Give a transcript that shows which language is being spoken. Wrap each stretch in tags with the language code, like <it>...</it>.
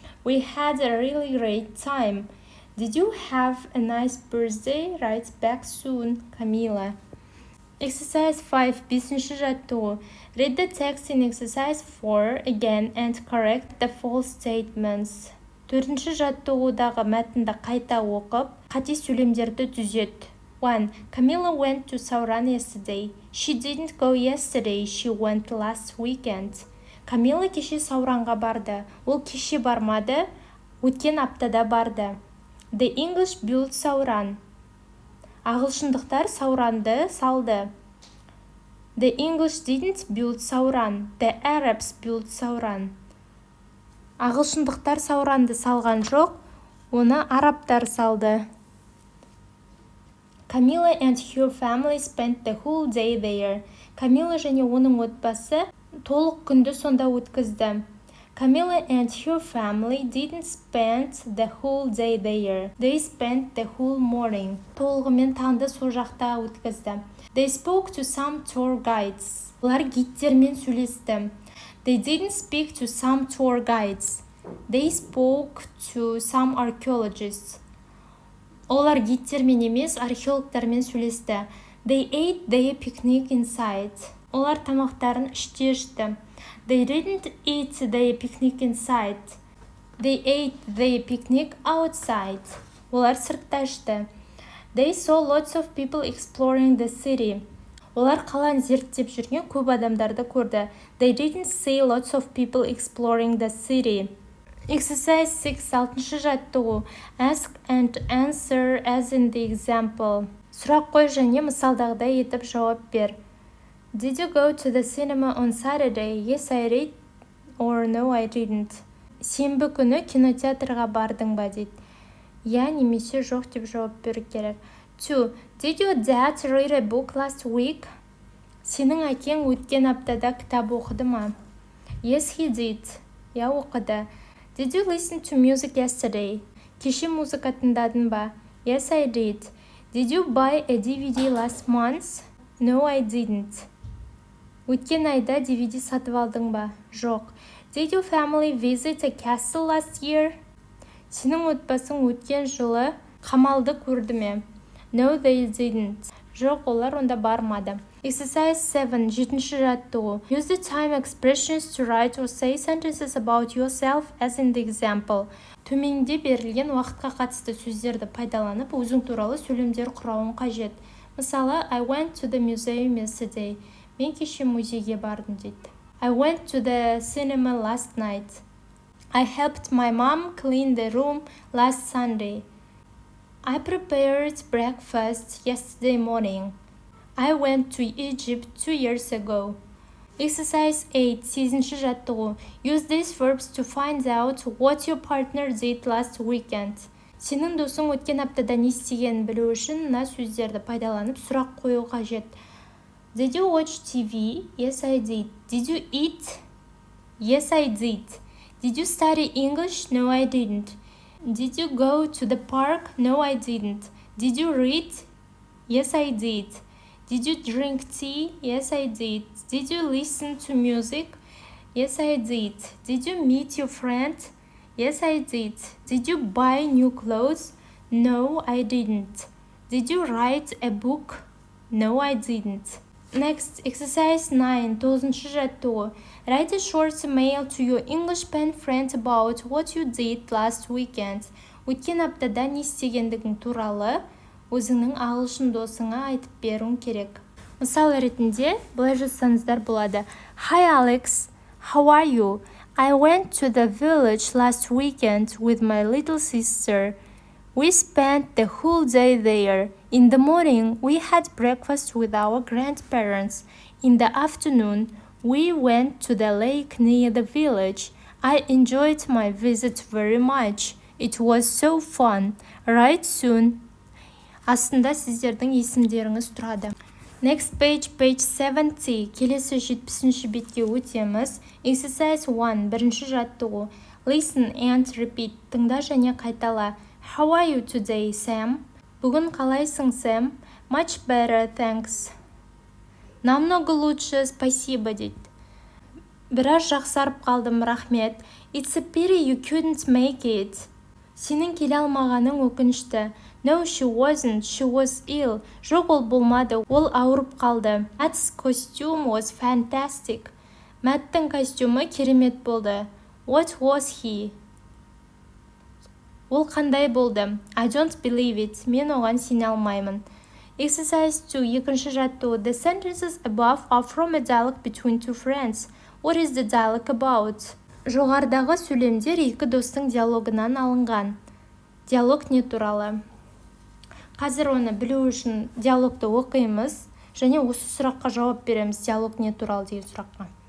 <en>We had a really great time. Did you have a nice birthday? Write back soon, Camila. Exercise 5.</en> <kk>Бесінші жаттығу.</kk> <en>Read the text in exercise 4 again and correct the false statements.</en> <kk>Төртінші жаттығудағы мәтінді қайта оқып, қате сөйлемдерді түзет. 1.</kk> <en>Camila went to Sauron yesterday. She didn't go yesterday, she went last weekend.</en> <kk>Camila кеше Сауранға барды. Ол кеше бармады, өткен аптада барды.</kk> <en>The English built Sauron.</en> <kk>Ағылшындықтар Сауранды салды.</kk> <en>The English didn't build Sauron. The Arabs built Sauron.</en> <kk>Ағылшындықтар Сауранды салған жоқ, оны арабтар салды.</kk> <en>Camila and her family spent the whole day there.</en> <kk>Camila және оның отбасы толық күнді сонда өткізді.</kk> <en>Camila and her family didn't spend the whole day there. They spent the whole morning.</en> <kk>Толығымен таңды сол жақта өткізді.</kk> <en>They spoke to some tour guides.</en> <kk>Олар гидтермен сөйлесті.</kk> <en>They didn't speak to some tour guides. They spoke to some archaeologists.</en> <kk>Олар гидтермен емес, археологтармен сөйлесті.</kk> <en>They ate their picnic inside.</en> <kk>Олар тамақтарын іште ішті.</kk> <en>They didn't eat their picnic inside. They ate their picnic outside.</en> <kk>Олар сыртта ішті.</kk> <en>They saw lots of people exploring the city.</en> <kk>Олар қаланы зерттеп жүрген көп адамдарды көрді.</kk> <en>They didn't see lots of people exploring the city. Exercise 6.</en> <kk>6-шы жаттығу.</kk> <en>Ask and answer as in the example.</en> <kk>Сұрақ қой және мысалдағыдай етіп жауап бер.</kk> <en>Did you go to the cinema on Saturday? Yes, I did. Or no, I didn't.</en> <kk>Сенбі күні кинотеатрға бардың ба дейді. Я немесе жоқ деп жауап беру керек. 2.</kk> <en>Did your dad read a book last week?</en> <kk>Сенің әкең өткен аптада кітап оқыды ма?</kk> <en>Yes, he did.</en> <kk>Я оқыды.</kk> <en>Did you listen to music yesterday?</en> <kk>Кеше музыка тыңдадың ба?</kk> <en>Yes, I did. Did you buy a DVD last month? No, I didn't.</en> <kk>Өткен айда DVD сатып алдың ба? Жоқ.</kk> <en>Did your family visit a castle last year?</en> <kk>Сенің отбасың өткен жылы қамалды көрді ме?</kk> <en>No, they didn't.</en> <kk>Жоқ, олар онда бармады.</kk> <en>Exercise 7.</en> <kk>7-ші жаттығу.</kk> <en>Use the time expressions to write or say sentences about yourself as in the example.</en> <kk>Төменде берілген уақытқа қатысты сөздерді пайдаланып, өзің туралы сөйлемдер құрауың қажет. Мысалы,</kk> <en>I went to the museum yesterday.</en> <kk>Мен кеше музейге бардым дейді.</kk> <en>I went to the cinema last night. I helped my mom clean the room last Sunday. I prepared breakfast yesterday morning. I went to Egypt 2 years ago. Exercise 8.</en> <kk>8-ші жаттығу.</kk> <en>Use these verbs to find out what your partner did last weekend.</en> <kk>Сенің досың өткен аптада не істегенін білу үшін мына сөздерді пайдаланып сұрақ қою қажет.</kk> <en>Did you watch TV? Yes, I did. Did you eat? Yes, I did. Did you study English? No, I didn't. Did you go to the park? No, I didn't. Did you read? Yes, I did. Did you drink tea? Yes, I did. Did you listen to music? Yes, I did. Did you meet your friend? Yes, I did. Did you buy new clothes? No, I didn't. Did you write a book? No, I didn't. Next, exercise 9,</en> <kk>9-шы жаттығу.</kk> <en>Write a short email to your English pen friend about what you did last weekend.</en> <kk>Өткен аптада не істегендігің туралы өзіңнің ағылшын досыңа айтып беруің керек. Мысал ретінде былай жазсаңыздар болады.</kk> <en>Hi Alex, how are you? I went to the village last weekend with my little sister. We spent the whole day there. In the morning, we had breakfast with our grandparents. In the afternoon, we went to the lake near the village. I enjoyed my visit very much. It was so fun. Write soon.</en> <kk>Астында сіздердің есімдеріңіз тұрады.</kk> <en>Next page, page 70.</en> <kk>Келесі 70-ші бетке өтеміз.</kk> <en>Exercise 1,</en> <kk>бірінші жаттығу.</kk> <en>Listen and repeat.</en> <kk>Тыңда және қайтала.</kk> <en>How are you today, Sam?</en> <kk>Бүгін қалайсың, Sam?</kk> <en>Much better, thanks.</en> <ru>Намного лучше, спасибо,</ru> <kk>дейді. Біраз жақсарып қалдым, рахмет.</kk> <en>It's a pity you couldn't make it.</en> <kk>Сенің келе алмағаның өкінішті.</kk> <en>No, she wasn't. She was ill.</en> <kk>Жоқ, ол болмады. Ол ауырып қалды.</kk> <en>Matt's costume was fantastic.</en> <kk>Маттың костюмы керемет болды.</kk> <en>What was he?</en> <kk>Ол қандай болды?</kk> <en>I don't believe it.</en> <kk>Мен оған сене алмаймын.</kk> <en>Exercise 2,</en> <kk>екінші жаттығу.</kk> <en>The sentences above are from a dialogue between two friends. What is the dialogue about?</en> <kk>Жоғарыдағы сөйлемдер екі достың диалогынан алынған. Диалог не туралы? Қазір оны білу үшін диалогты оқимыз және осы сұраққа жауап береміз. Диалог не туралы деген сұраққа.</kk>